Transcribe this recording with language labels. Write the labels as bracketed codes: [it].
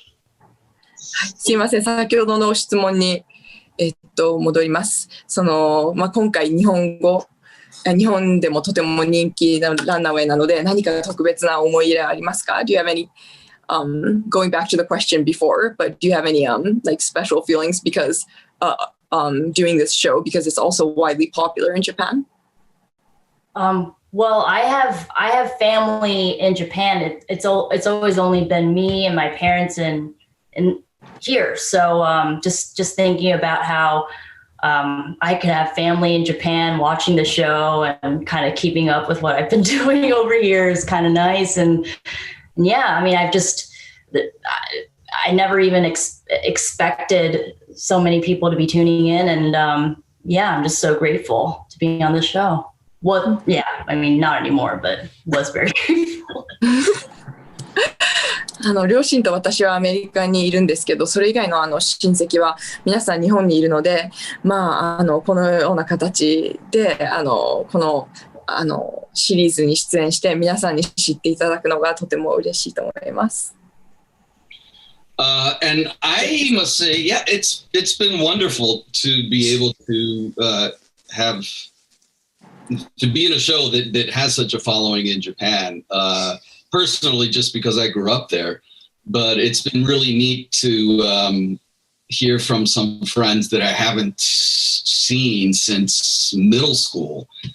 [ja] はい、すいません先ほどの質問に、戻ります今回日本でもとても人気なランナーウェイなので何か特別な思い入れありますか [en] Do you have any going back to the question before but do you have any like special feelings because doing this show because it's also widely popular in Japan? Well, I have family in Japan. It's always only been me and my parents in here. So just thinking about how I could have family in Japan watching the show and kind of keeping up with what I've been doing over here is kind of nice. And yeah, I never even expected so many people to be tuning in. And I'm just so grateful to be on this show. Well, yeah, not anymore, but was very grateful. [ja] 両親と私はアメリカにいるんですけどそれ以外の親戚は皆さん日本にいるのでこのような形でこのシリーズに出演して皆さんに知っていただくのがとても嬉しいと思います。 [en] And I must say, yeah, it's been wonderful to be able to be in a show that has such a following in Japan. personally just because I grew up there, but it's been really neat to hear from some friends that I haven't seen since middle school.